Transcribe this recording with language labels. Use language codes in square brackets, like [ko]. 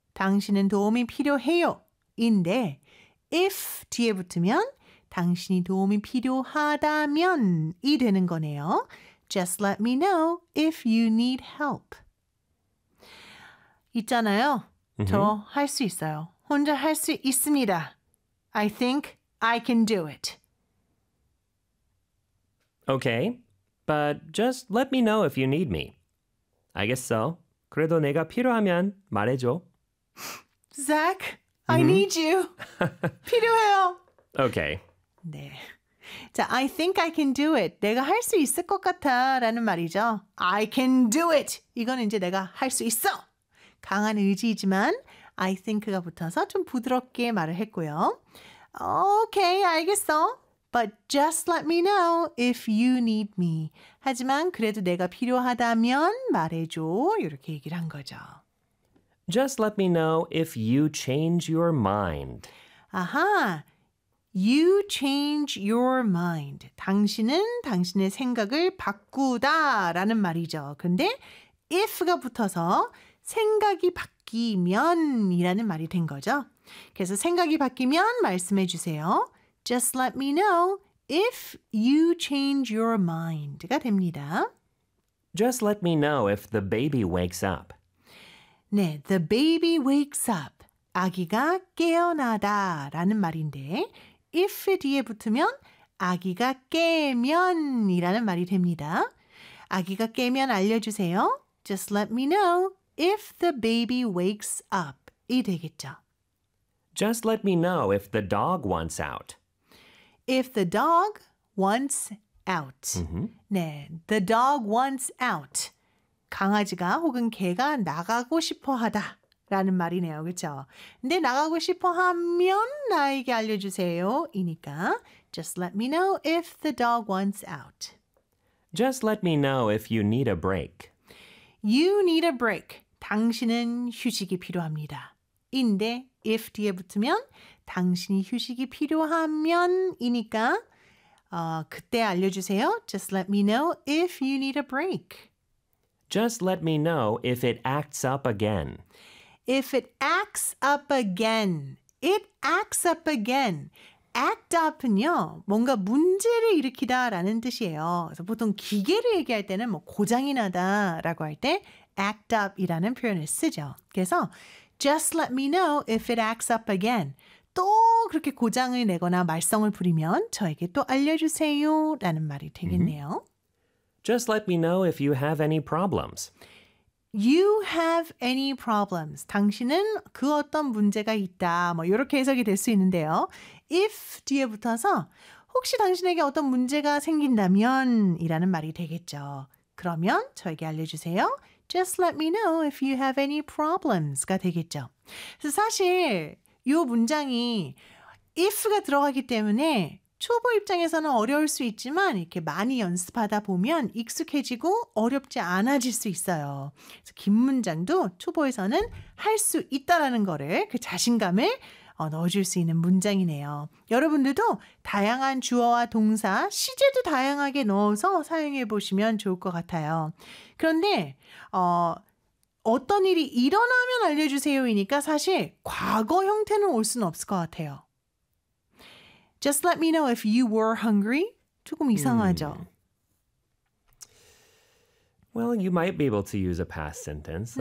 [ko] 당신은 도움이 필요해요. 인데 if 뒤에 붙으면 당신이 도움이 필요하다면 이 되는 거네요. [en] Just let me know if you need help. [ko] 있잖아요. Mm-hmm. 저 할 수 있어요. 혼자 할 수 있습니다. [en] I think I can do it. Okay, but just let me know if you need me. [ko] 알겠어. 그래도 내가 필요하면 말해줘. [en] Zach, mm-hmm. I need you. [ko] 필요해요. [en] Okay. [ko] 네. 자, [en] I think I can do it. [ko] 내가 할 수 있을 것 같아 라는 말이죠. [en] I can do it. [ko] 이건 이제 내가 할 수 있어. 강한 의지이지만 I think가 붙어서 좀 부드럽게 말을 했고요. Okay, 알겠어. [en] But just let me know if you need me. [ko] 하지만 그래도 내가 필요하다면 말해줘. 이렇게 얘기를 한 거죠. [en] Just let me know if you change your mind. 아하, you change your mind. [ko] 당신은 당신의 생각을 바꾸다 라는 말이죠. 근데 if가 붙어서 생각이 바뀌면 이라는 말이 된 거죠. 그래서 생각이 바뀌면 말씀해 주세요. [en] Just let me know if you change your mind [ko] 가 됩니다. [en] Just let me know if the baby wakes up. 네, the baby wakes up. [ko] 아기가 깨어나다 라는 말인데 if 뒤에 붙으면 아기가 깨면 이라는 말이 됩니다. 아기가 깨면 알려주세요. [en] Just let me know if the baby wakes up [ko] 이 되겠죠. [en] Just let me know if the dog wants out. If the dog wants out. Mm-hmm. 네, the dog wants out. [ko] 강아지가 혹은 개가 나가고 싶어 하다라는 말이네요. 그렇죠? 근데 나가고 싶어 하면 나에게 알려주세요. 이니까 [en] just let me know if the dog wants out. Just let me know if you need a break. You need a break. [ko] 당신은 휴식이 필요합니다. 인데 if 뒤에 붙으면 당신이 휴식이 필요하면이니까 그때 알려주세요. [en] Just let me know if you need a break. Just let me know if it acts up again. If it acts up again. It acts up again. [ko] Act up은요. 뭔가 문제를 일으키다 라는 뜻이에요. 그래서 보통 기계를 얘기할 때는 뭐 고장이 나다 라고 할 때 act up이라는 표현을 쓰죠. 그래서 [en] Just let me know if it acts up again. [ko] 또 그렇게 고장을 내거나 말썽을 부리면 저에게 또 알려주세요 라는 말이 되겠네요. Mm-hmm. [en] Just let me know if you have any problems. You have any problems. [ko] 당신은 그 어떤 문제가 있다. 뭐 이렇게 해석이 될 수 있는데요. If 뒤에 붙어서 혹시 당신에게 어떤 문제가 생긴다면 이라는 말이 되겠죠. 그러면 저에게 알려주세요. [en] Just let me know if you have any problems [ko] 가 되겠죠. 그래서 사실 이 문장이 if가 들어가기 때문에 초보 입장에서는 어려울 수 있지만 이렇게 많이 연습하다 보면 익숙해지고 어렵지 않아질 수 있어요. 그래서 긴 문장도 초보에서는 할 수 있다라는 거를 그 자신감을 넣어줄 수 있는 문장이네요. 여러분들도 다양한 주어와 동사, 시제도 다양하게 넣어서 사용해 보시면 좋을 것 같아요. 그런데 어떤 일이 일어나면 알려주세요이니까 사실 과거 형태는 올 수는 없을 것 같아요. [en] Just let me know if you were hungry. [ko] 조금 이상하죠? [en] Well, you might be able to use a past sentence.